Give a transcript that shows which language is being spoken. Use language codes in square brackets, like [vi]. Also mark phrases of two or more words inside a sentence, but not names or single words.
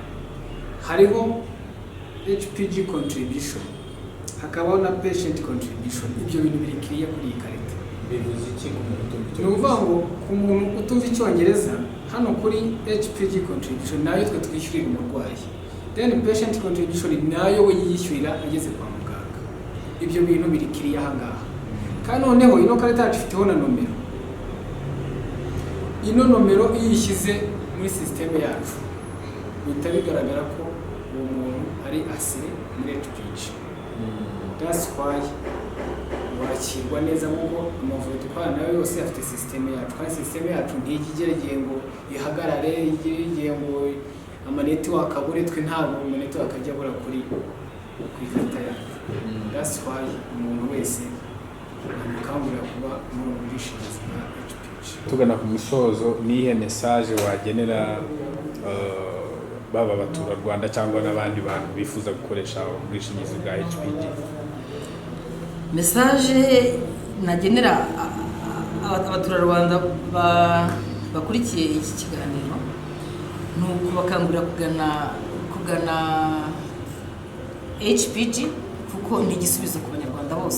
[rw] Hariho HPG contribution, hakabaho na [en] patient contribution. [rw] Ibyo bintu biri kiriya kuri iyi karita. Bivuze iki ku muntu utumva Ni ukuvuga ngo ku muntu utumva Icyongereza, hano kuri HPG contribution nayo twe twishyurira umurwayi, [en] then patient contribution [rw] nayo we yishyurira ageze kwa muganga. Ibyo bintu biri kiriya aha ngaha. Kandi noneho ino karita yacu ifiteho na nomero. Ino nomero iyo uyishyize muri sisiteme yacu bihita bigaragara ko uwo muntu ari asire muri HPG. [en] That's why [rw] wakirwa neza nk'uko amavuriro dukorana nayo yose afite sisiteme yacu, kandi sisiteme yacu ntigigerageye ngo ihagarare, igerageye ngo amanetiwaka abure, twe ntabwo amanetiwaka ajya abura kuri karita yacu. [en] That's why [rw] umuntu wese namukangurira kuba muri ubu bwishingizi bwa HPG. Tugana ku musozo, nihe message wagenera baba abaturarwanda cyangwa n'abandi bantu bifuza gukoresha ubwishingizi bwa HPG? Message nagenera abaturarwanda bakurikiye iki kiganiro ni ukubakangurira kugana HPG kuko ni igisubizo ku banyarwanda bose.